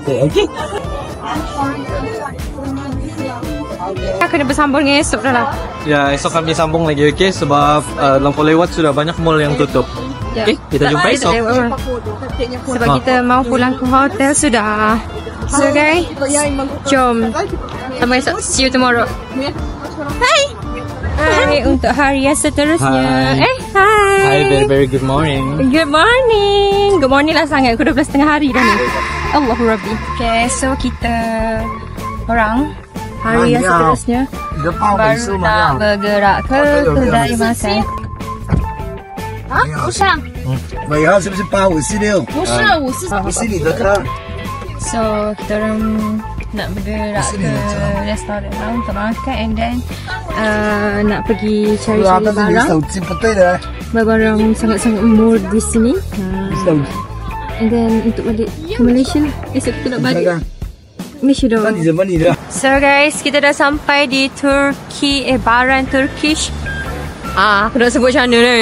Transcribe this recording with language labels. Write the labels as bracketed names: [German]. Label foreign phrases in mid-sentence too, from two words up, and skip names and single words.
[Malay] Kita kena bersambung dengan esok dah lah. Ya, esok kami sambung lagi, okay? Sebab lampau lewat sudah banyak mall yang tutup. Ya. Okay, kita jumpa esok. Sebab kita mau pulang ke hotel sudah. So guys, jom. Sampai esok. [English] See you tomorrow. [Malay] Hai. Hai untuk hari yang seterusnya. Hai. Hai. [English] Hi, very good morning. Good morning. Good morning [Malay] lah sangat. Aku 12.30 hari dah ni. [Arabic] Allahu Rabbi. [Malay] Okay, so kita orang hari yang seterusnya baru nak bergerak ke kedai makan. [Chinese] 尾号是不是856？不是不是你的课。 [Malay] So, kita orang nak bergerak ke restoran lah untuk makan [English] and then [Malay] nak pergi cari-cari barang. [Chinese] 手机不对的。 [Malay] Barang sangat-sangat murah di sini. [English] And then [Malay] untuk balik ke Malaysia lah. Esok kita nak balik Malaysia dah. So guys, kita dah sampai di Turki, Baran Turkish. Aku nak sebut macam mana ni?